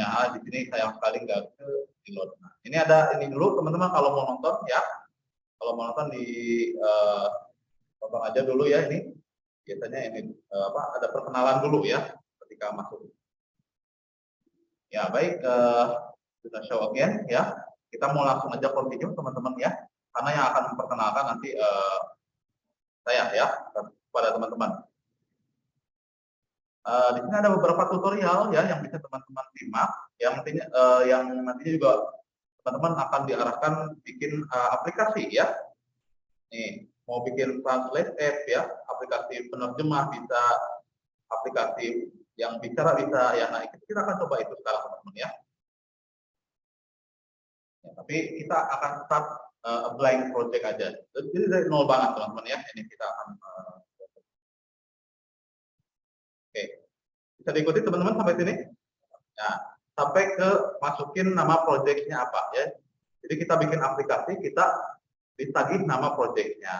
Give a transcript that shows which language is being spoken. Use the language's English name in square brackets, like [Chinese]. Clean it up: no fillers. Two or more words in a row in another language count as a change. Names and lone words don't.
[Indonesian] Di sini sayang sekali nggak ke download. Nah, ini ada ini dulu teman-teman kalau mau nonton ya. Kalau mau nonton di tonton aja dulu ya ini. Biasanya ini ada perkenalan dulu ya ketika masuk. Ya baik, kita [English] show again [Indonesian] ya. Kita mau langsung aja continue teman-teman ya. Karena yang akan memperkenalkan nanti saya ya kepada teman-teman. Di sini ada beberapa tutorial ya yang bisa teman-teman simak, yang nantinya juga teman-teman akan diarahkan bikin aplikasi ya. Nih, mau bikin [English] translate app [Indonesian] ya, aplikasi penerjemah bisa, aplikasi yang bicara bisa ya. Nah, kita akan coba itu sekarang teman-teman ya. Tapi kita akan [English] start a blank project [Indonesian] aja. Jadi dari nol banget teman-teman ya. Ini kita akan oke. Bisa diikuti teman-teman sampai sini? Nah, sampai ke masukin nama projectnya apa ya. Jadi kita bikin aplikasi, kita ditagih nama projectnya.